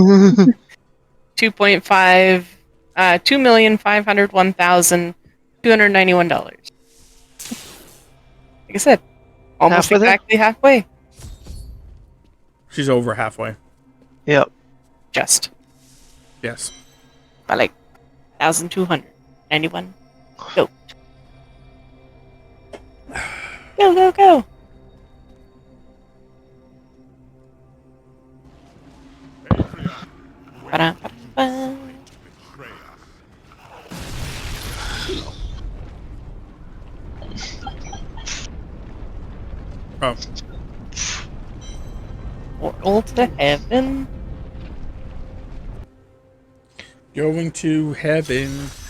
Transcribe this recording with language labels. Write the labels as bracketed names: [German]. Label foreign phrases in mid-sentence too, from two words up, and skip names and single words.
[English] 2.5, $2,501,291. Like I said, almost Halfway there? exactly halfway. She's over halfway. Yep. Just Yes. by like 1,291. Go. Go, go, go. Ba-da-ba-ba. Oh. Portal to heaven. Going to heaven.